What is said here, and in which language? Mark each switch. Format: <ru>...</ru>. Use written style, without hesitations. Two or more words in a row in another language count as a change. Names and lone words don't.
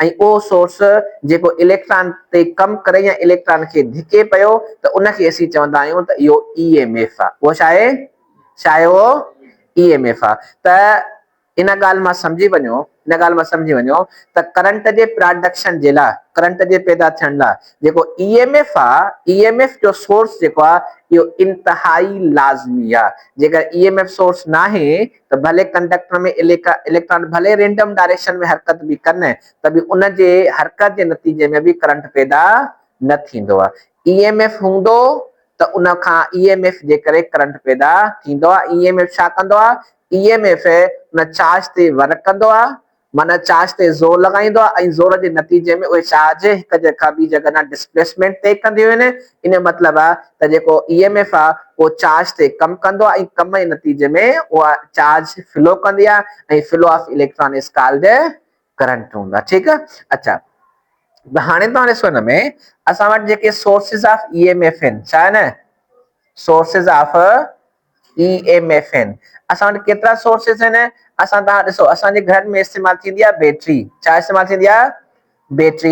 <sd>ऐं उहो सोर्स जेको इलेक्ट्रॉन ते कमु करे या इलेक्ट्रॉन खे धिके पियो त उनखे असीं चवंदा आहियूं त इहो ईएमएफ आहे। उहो छा आहे उहो ईएमएफ आहे। त इन ॻाल्हि मां सम्झी वञो त करंट जे प्रोडक्शन जे लाइ, करंट जे पैदा थियण लाइ जेको ईएमएफ आहे, ईएमएफ जो सोर्स जेको आहे इहो इंतहाई लाज़मी आहे। जेकर ईएमएफ सोर्स न आहे त भले कंडक्टर में इलेक्ट्रॉन भले</sd> <en>random direction</en> <sd>में हरकत बि कनि त बि उन जे हरकत जे नतीजे में बि करंट पैदा न थींदो आहे। ईएमएफ हूंदो त उन खां ईएमएफ जे करे करंट पैदा थींदो आहे। ईएमएफ छा कंदो आहे? ईएमएफ उन चार्ज ते वर्क कंदो आहे, माना चार्ज ते ज़ोर लॻाईंदो आहे ऐं ज़ोर जे नतीजे में उहे चार्ज हिक जॻह खां ॿी जॻह ना डिस्प्लेसमेंट तय कंदियूं आहिनि। इन मतिलबु आहे त जेको ईएमएफ आहे उहो चार्ज ते कमु कंदो आहे ऐं कम जे नतीजे में उहा चार्ज फ्लो कंदी आहे ऐं</sd> <en>flow of electron is called current</en> <sd>हूंदो आहे, ठीकु आहे। अच्छा, हाणे तव्हां ॾिसो हिन में असां वटि जेके</sd> <en>sources of EMF</en> <sd>आहिनि, छा आहे न,</sd> <en>sources of EMF</en> <sd>आहिनि। असां वटि केतिरा सोर्सिस आहिनि? असां तव्हां ॾिसो, असांजे घर में इस्तेमालु थींदी आहे बैटरी। छा इस्तेमालु थींदी आहे? बैटरी।</sd>